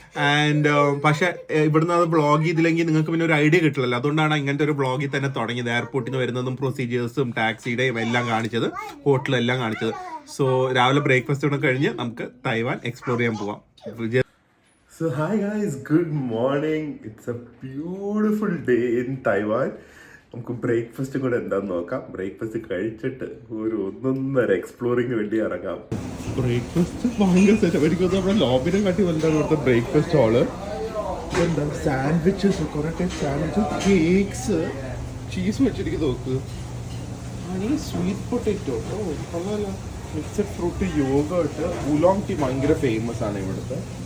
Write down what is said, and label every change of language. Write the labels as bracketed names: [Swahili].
[Malayalam] And പക്ഷെ ഇവിടുന്ന് അത് ബ്ലോഗ് ചെയ്തില്ലെങ്കിൽ നിങ്ങൾക്ക് പിന്നെ ഒരു ഐഡിയ കിട്ടില്ലല്ലോ. അതുകൊണ്ടാണ് ഇങ്ങനത്തെ ഒരു ബ്ലോഗിൽ തന്നെ തുടങ്ങിയത്. എയർപോർട്ടിൽ നിന്ന് വരുന്നതും പ്രൊസീജിയേഴ്സും ടാക്സിയുടെയും എല്ലാം കാണിച്ചത്, ഹോട്ടലും എല്ലാം കാണിച്ചത്. സോ രാവിലെ ബ്രേക്ക്ഫാസ്റ്റ് കൂടെ കഴിഞ്ഞ് നമുക്ക് തൈവാൻ എക്സ്പ്ലോർ ചെയ്യാൻ പോവാം. [English] So hi guys, good morning. It's a beautiful day in Taiwan. [Malayalam] നമുക്ക് ബ്രേക്ക്ഫാസ്റ്റ് കൂടെ എന്താന്ന് നോക്കാം. ബ്രേക്ക്ഫാസ്റ്റ് കഴിച്ചിട്ട് ഒരു 1.5 എക്സ്പ്ലോറിങ് വേണ്ടി ഇറങ്ങാം. ബ്രേക്ക്ഫാസ്റ്റ് ഭയങ്കര സെറ്റപ്പ്. എനിക്ക് നമ്മുടെ ലോബിനെ കാട്ടി വലുതാണ് ഇവിടുത്തെ ബ്രേക്ക്ഫാസ്റ്റ് ഹാള്. എന്താ സാൻഡ്വിച്ചസ്, കുറേ ടൈപ്പ് സാൻഡ്വിച്ചസ്, കേക്ക്സ്, ചീസ് വെച്ചിരിക്കുന്നത് നോക്ക്, ഹണി സ്വീറ്റ് പൊട്ടാറ്റോ, കൊള്ളാമല്ലോ, മിക്സഡ് ഫ്രൂട്ട്, യോഗട്ട്, ഉലോങ് ടീ ഭയങ്കര ഫേമസ് ആണ് ഇവിടുത്തെ.